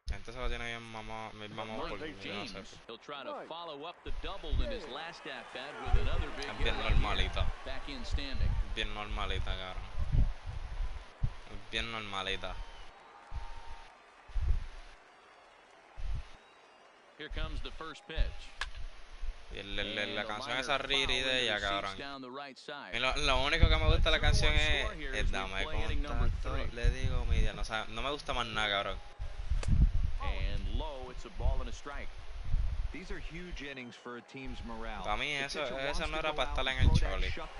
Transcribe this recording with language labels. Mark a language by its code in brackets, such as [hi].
[es] La gente se la tiene bien mamá por mí, no sé. [en] He'll try to follow up the double in his last at bat with another big [es] Es bien [en] hit. [es] normalita. [en] Back in standing. [es] Bien normalita, cabrón. Es bien normalita. [en] Here comes the first pitch. [es] Y la canción esa riri de ella, cabrón. Y lo único que me gusta de la canción es dame contacto, le digo media, no, o sea, no me gusta más nada, cabrón. [en] And low, it's a ball and a strike. These are huge innings for a team's morale. [es] Para mí eso no era para estar en el Choli.